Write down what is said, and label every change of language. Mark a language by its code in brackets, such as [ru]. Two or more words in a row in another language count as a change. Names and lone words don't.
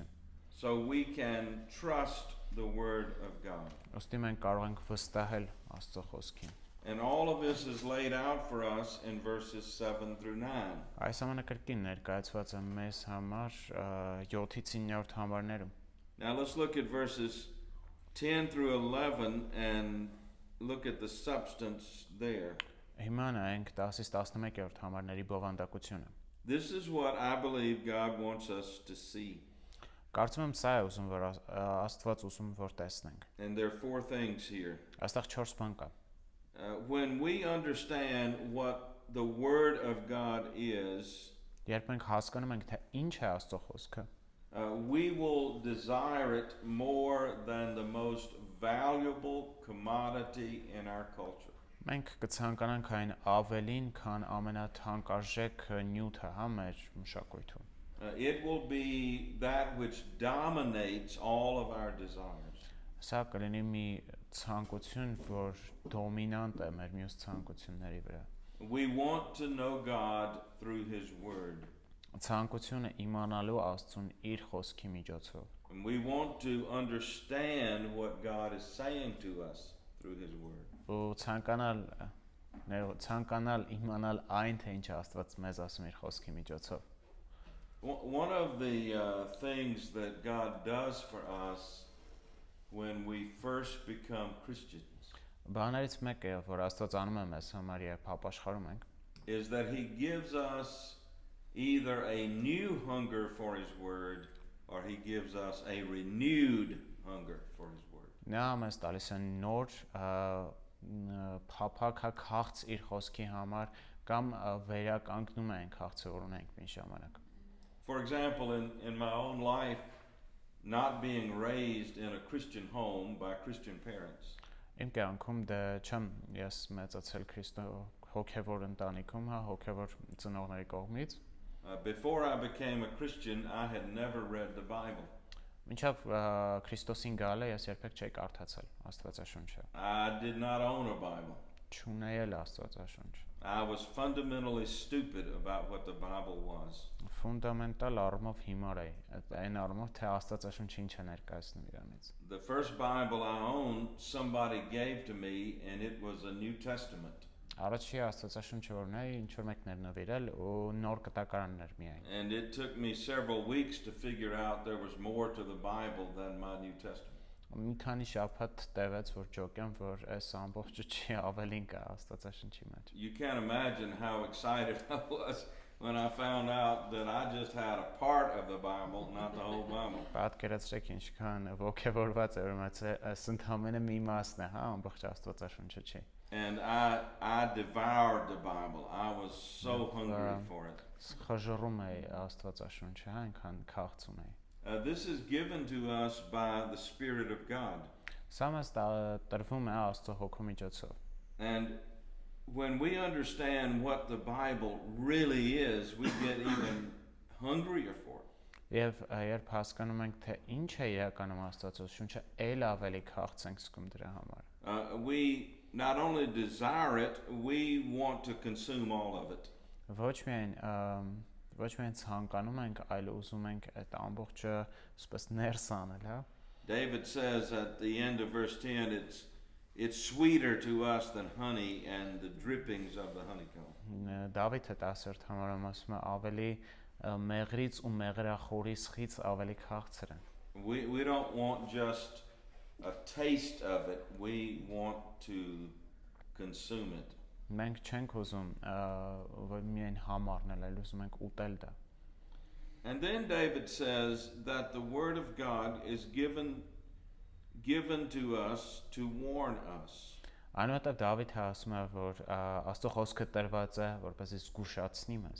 [en] So we can trust the Word of God. [hy] Ոստի մենք կարող ենք վստահել Աստծո խոսքին։ [en] And all of this is laid out for us in verses 7 through 9. [hy] Այս ամենակրկին ներկայացված է մեզ համար 7-ից 9-րդ համարներում։ [en] Now let's look at verses 10 through 11 and look at the substance there. [hy] Հիմա նայենք 10-ից 11-րդ համարների բովանդակությունը։ [en] This is what I believe God wants us to see. [hy] Կարծում եմ սա է ուզում որ Աստված ուզում որ տեսնենք։ [en] And there are 4 things here. [hy] Այստեղ 4 բան կա։ [en] When we understand what the Word of God is, [hy] Երբ մենք հասկանում ենք թե ինչ է Աստծո խոսքը, [en] we will desire it more than the most valuable commodity in our culture. [hy] մենք կցանկանանք այն ավելին, քան ամենաթանկարժեք նյութը մեր մշակույթում։ [en] It will be that which dominates all of our desires. [hy] Սա կլինի մի ցանկություն, որ դոմինանտ է մեր մյուս ցանկությունների վրա։ [en] We want to know God through His Word. [hy] Ցանկությունը իմանալու Աստծուն իր խոսքի միջոցով։ [en] And we want to understand what God is saying to us through His Word. [hy] Ու ցանկանալ իմանալ այն, թե ինչ Աստված մեզ ասում իր խոսքի միջոցով։ [en] One of the things that God does for us when we first become Christians [hy] Բաներից մեկը, որ Աստված անում է մեզ համար, երբ ապաշխարում ենք, [en] is that He gives us either a new hunger for His Word or He gives us a renewed hunger for His Word. [hy] Նա մեզ տալիս է նոր փափաքախց իր խոսքի համար կամ վերականգնում է այն քաղցը, որ ունենք մի ժամանակ։ [en] For example, in my own life, not being raised in a Christian home by Christian parents, [hy] Իմ կյանքում դե չեմ ես մեծացել հոգևոր ընտանիքում, հոգևոր ծնողների կողմից։ [en] before I became a Christian, I had never read the Bible. [hy] Մինչև Քրիստոսին գալը ես երբեք չէի կարդացել Աստվածաշունչը։ [en] I did not own a Bible. [hy] Չունեել Աստվածաշունչ։ [en] I was fundamentally stupid about what the Bible was. [hy] Ֆունդամենտալ առումով հիմար էի, այն առումով թե Աստվածաշունչը ինչ է ներկայացնում իրանից։ [en] The first Bible I owned, somebody gave to me, and it was a New Testament. [hy] Առաջի Աստվածաշունչը որ ունեի, ինչ որ մեկն էր նվիրել ու նոր կտակարանն էր միայն։ [en] And it took me several weeks to figure out there was more to the Bible than my New Testament. [hy] Մի քանի շաբաթ տևեց որ ջոկեմ, որ այս ամբողջը չի ավելին կա Աստվածաշունչի մեջ։ [en] You can't imagine how excited I was when I found out that I just had a part of the Bible, not the whole Bible. [hy] Պատկերացրեք ինչքան ողջավորված էր որ այս ընդհանրապես մի մասն է, հա, ամբողջ Աստվածաշունչը չի։ [en] And I devoured the Bible. I was so hungry for it. [hy] Խժռում էի Աստվածաշունչը, այնքան քաղց ունեի։ [en] This is given to us by the Spirit of God. [hy] Սա մեզ տրվում է Աստծո հոգու միջոցով։ [en] And when we understand what the Bible really is, we get even hungrier for it. [hy] Եվ երբ հասկանում ենք, թե ինչ է իրականում Աստվածաշունչը, ել ավելի քաղց ենք զգում դրա համար։ [en] We not only desire it, we want to consume all of it. [hy] Ոչ միայն ցանկանում ենք, այլ ուզում ենք այդ ամբողջը սպես ներս անել, հա։ [en] David says at the end of verse 10, it's sweeter to us than honey and the drippings of the honeycomb. [hy] Դավիթը 10-րդ համարում ասում է ավելի մեղրից ու մեղրախորիսից ավելի քաղցր են։ [en] We don't want just a taste of it, we want to consume it. [hy] Մենք չենք ուզում միայն համառնել, այլ ուզում ենք ուտել դա։ [en] And then David says that the word of God is given to us to warn us. [hy] Այնուհետև Դավիթը ասում է, որ Աստծո խոսքը տրված է, որպեսզի զգուշացնի մեզ։